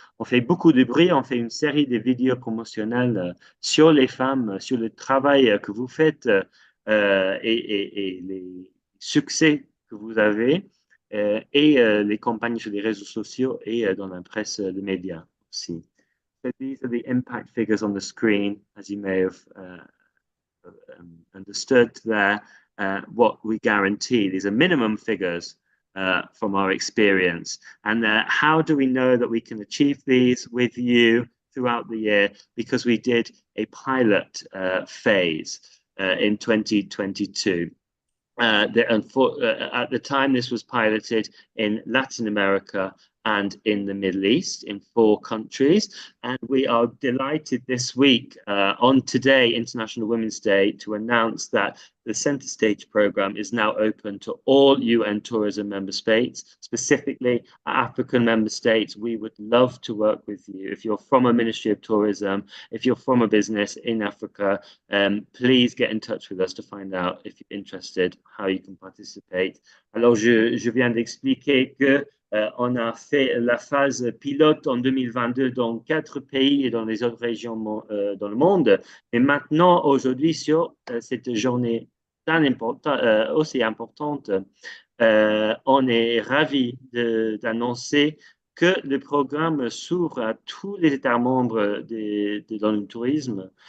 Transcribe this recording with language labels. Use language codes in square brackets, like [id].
[fr] On fait beaucoup de bruit, on fait une série de vidéos promotionnelles sur les femmes, sur le travail que vous faites et les succès que vous avez. Et les campagnes sur les réseaux sociaux et dans la presse de médias aussi. [en] So these are the impact figures on the screen, as you may have understood there. What we guarantee, these are minimum figures from our experience. And how do we know that we can achieve these with you throughout the year? Because we did a pilot phase in 2022. At the time, this was piloted in Latin America and in the Middle East in 4 countries. And we are delighted this week on today, International Women's Day, to announce that the Center Stage program is now open to all UN tourism member states, specifically African member states. We would love to work with you. If you're from a Ministry of Tourism, if you're from a business in Africa, please get in touch with us to find out if you're interested, how you can participate. [fr] Alors, je viens d'expliquer que on a fait la phase pilote en 2022 dans 4 pays et dans les autres régions dans le monde. Et maintenant, aujourd'hui, sur cette journée aussi importante, on est ravis d'annoncer que le programme s'ouvre à tous les États membres dans le tourisme.